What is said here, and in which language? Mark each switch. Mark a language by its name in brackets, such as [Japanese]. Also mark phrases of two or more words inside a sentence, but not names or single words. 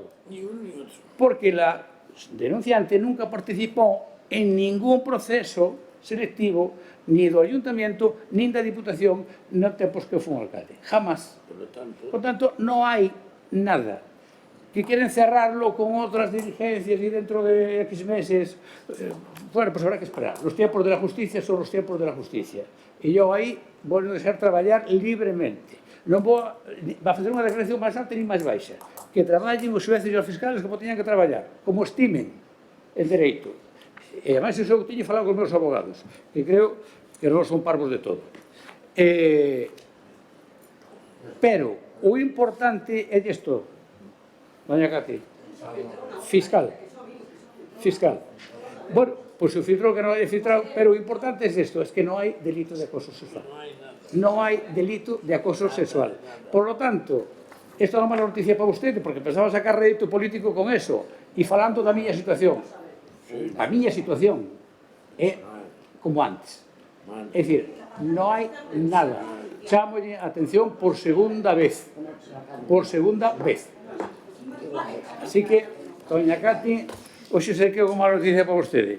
[Spanish] Porque la denunciante nunca participó en ningún proceso selectivo ni do ayuntamiento, ni da diputación, no tempos que fue un alcalde. Jamás. Por tanto, no hay nada. Que quieren cerrarlo con otras diligencias y dentro de X meses, bueno, pues habrá que esperar. Los tiempos de la justicia son los tiempos de la justicia. [Galician] E eu aí vou deixar traballar libremente. Non vou a facer unha declaración máis alta ni máis baixa. Que traballen os xueces e os fiscales como teñan que traballar, como estimen el dereito. E ademais iso eu teño falado con os meus abogados, que creo que non son parvos de todo. Pero o importante é isto, doña Cati, fiscal. [Spanish] Bueno, pues se filtró que no haya filtrado, pero lo importante es esto, es que no hay delito de acoso sexual. No hay delito de acoso sexual. Por lo tanto, esto [Galician] é unha mala noticia [Spanish] para usted, porque pensaba sacar rédito político con eso, [Galician] e falando da miña situación. A miña situación é como antes. É dicir, non hai nada. Chámolle atención por segunda vez. Así que, doña Cati, hoxe sei que é unha mala noticia para vostede.